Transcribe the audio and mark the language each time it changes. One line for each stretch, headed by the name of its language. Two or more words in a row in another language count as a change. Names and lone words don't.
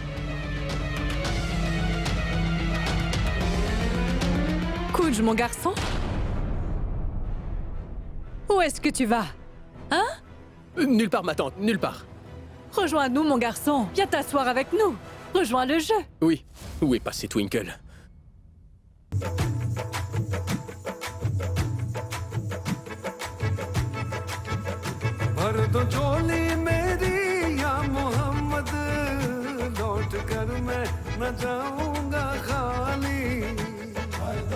French: Kunj, mon garçon? Où est-ce que tu vas? Hein? Nulle part, ma tante, nulle part. Rejoins-nous, mon garçon. Viens t'asseoir avec nous. Rejoins le jeu. Oui. Où est passé Twinkle?
Hindi: भर दो झोली मेरी या मोहम्मद लौट कर मैं न जाऊंगा खाली भर दो